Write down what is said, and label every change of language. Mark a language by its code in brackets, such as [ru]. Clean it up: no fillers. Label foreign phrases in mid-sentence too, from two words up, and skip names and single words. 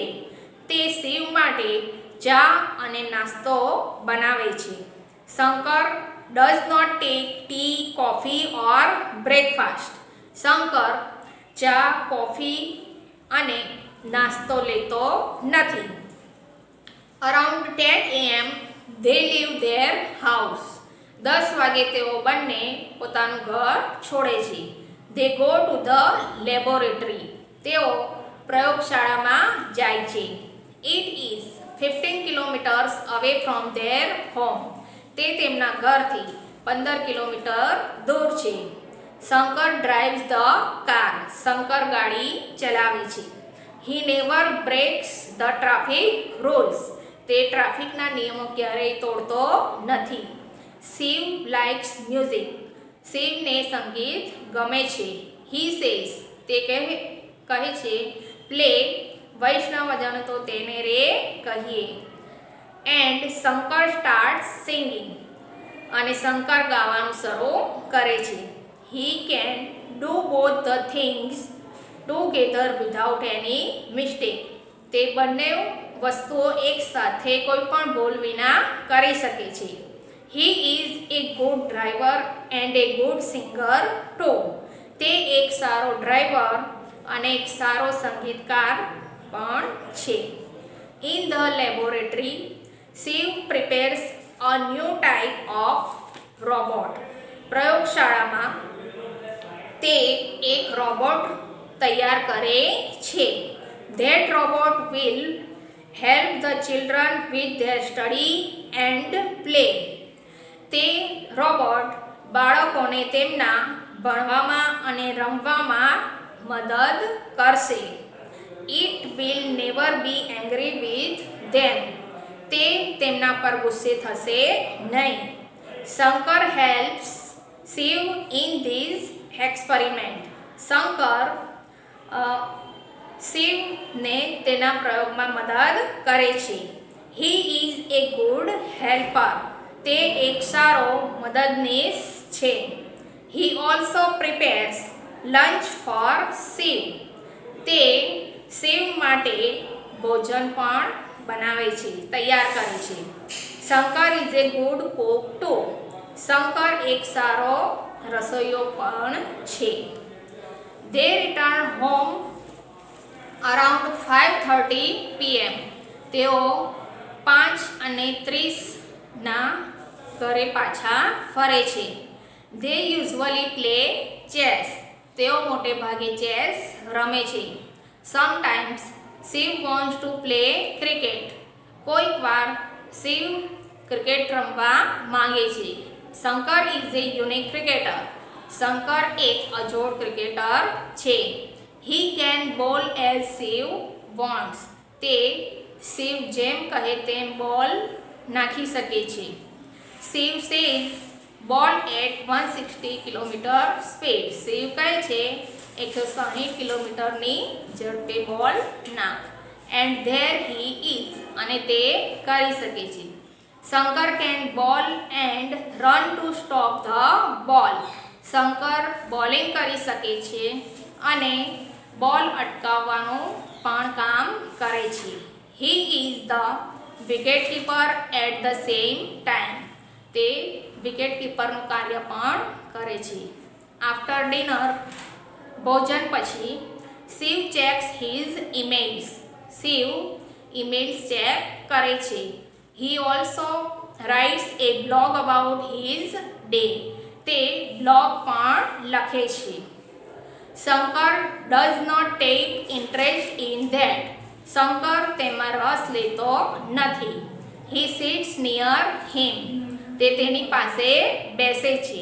[gu] તે શિવ માટે ચા અને નાસ્તો બનાવે છે. [en] Shankar does not take tea, coffee or breakfast. [gu] શંકર ચા, કોફી અને નાસ્તો લેતો નથી. [en] અરાઉન્ડ 10 AM they leave their house. [gu] 10 વાગે તેઓ બંને પોતાનું ઘર છોડે છે. [en] They go to the laboratory. [gu] તેઓ પ્રયોગશાળામાં જાય છે. [en] It is 15 kilometers away from their home. [gu] તે તેમના ઘરથી 15 કિલોમીટર દૂર છે. [en] Shankar drives the car. [gu] શંકર ગાડી ચલાવે છે. [en] He never breaks the traffic rules. [gu] તે ટ્રાફિકના નિયમો ક્યારેય તોડતો નથી. [en] Shiv likes music. [gu] શિવને સંગીત ગમે છે. [en] He says. [gu] તે કહે છે પ્લે. વૈષ્ણવજન તો તેને રે કહીએ. [en] and Shankar start singing. [gu] અને શંકર ગાવાનું શરૂ કરે છે. [en] He can do both the things together without any mistake. [gu] તે બંને વસ્તુઓ એકસાથે કોઈ પણ ભૂલ વિના કરી શકે છે. [en] He is a good driver and a good singer too. [gu] તે એક સારો ડ્રાઈવર અને એક સારો સંગીતકાર પણ છે. [en] In the laboratory, Shiv prepares a new type of robot. [gu] પ્રયોગશાળામાં તે એક રોબોટ તૈયાર કરે છે. [en] That robot will help the children with their study and play. [gu] તે રોબોટ બાળકોને તેમના ભણવામાં અને રમવામાં મદદ કરશે. [en] It will never be angry with them. [gu] તે તેમના પર ગુસ્સે થશે નહીં. [en] શંકર helps Shiv in this experiment. [gu] શંકર શિવને તેના પ્રયોગમાં મદદ કરે છે. [en] He is a good helper. [gu] તે એક સારો મદદનીશ છે. [en] He also prepares lunch for Shiv. [gu] તે શિવ માટે ભોજન પણ બનાવે છે, તૈયાર કરે છે. [en] શંકર is a good cook too. [gu] શંકર એક સારો રસોઈયો પણ છે. [en] They return home અરાઉન્ડ 5:30 PM. [gu] તેઓ 5:30 ઘરે પાછા ફરે છે. [en] They usually play chess. [gu] તેઓ મોટે ભાગે ચેસ રમે છે. [en] Sometimes Shiv wants to play cricket. [gu] કોઈક વાર શિવ ક્રિકેટ રમવા માંગે છે. [en] શંકર is a unique cricketer. [gu] શંકર એક અજોડ ક્રિકેટર છે. [en] He can bowl as Shiv wants. [gu] તે શિવ જેમ કહે તેમ બોલ નાખી શકે છે. [en] Shiv says ball at 160 km speed. [gu] શિવ કહે છે 160 કિલોમીટરની ઝડપે બોલ નાખ. [en] And there he is. [gu] અને તે કરી શકે છે. [en] શંકર can bowl and run to stop the ball. [gu] શંકર બોલિંગ કરી શકે છે અને બોલ અટકાવવાનું પણ કામ કરે છે. [en] He is the wicket keeper at the same time. [gu] તે વિકેટ કીપરનું કાર્ય પણ કરે છે. [en] After dinner, [gu] ભોજન પછી [en] Shiv checks his emails. [gu] શિવ emails ચેક કરે છે. [en] He also writes a blog about his day. [gu] તે બ્લોગ પણ લખે છે. [en] Shankar does not take interest in that. [gu] શંકર તેમાં રસ લેતો નથી. [en] he sits near him. [gu] તે તેની પાસે બેસે છે.